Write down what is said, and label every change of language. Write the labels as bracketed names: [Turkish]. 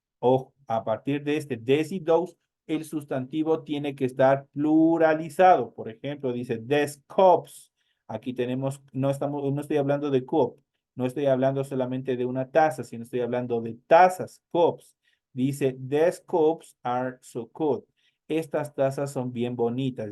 [Spanish] O a partir de este des y those, el sustantivo tiene que estar pluralizado. Por ejemplo, dice des cups. Aquí tenemos, no estoy hablando de cup, no estoy hablando solamente de una taza, sino estoy hablando de tazas, cups. Dice, [English] these cups are so good. [Spanish] Estas tazas son bien bonitas.